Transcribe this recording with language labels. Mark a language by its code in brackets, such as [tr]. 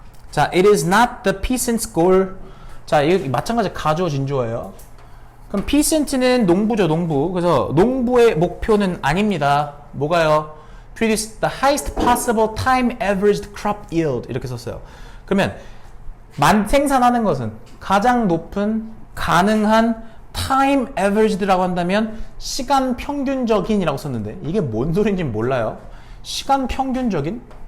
[en] 자, it is not the peasant's goal. [ko] 자, 이거 마찬가지 가주어 진주어예요. 그럼 peasant는 농부죠, 농부. 그래서 농부의 목표는 아닙니다. 뭐가요? [en] Produce the highest possible time averaged crop yield. [ko] 이렇게 썼어요. 그러면 생산하는 것은 가장 높은 가능한 [en] time averaged [ko] 라고 한다면 시간 평균적인이라고 썼는데 이게 뭔 소리인지 몰라요. 시간 평균적인?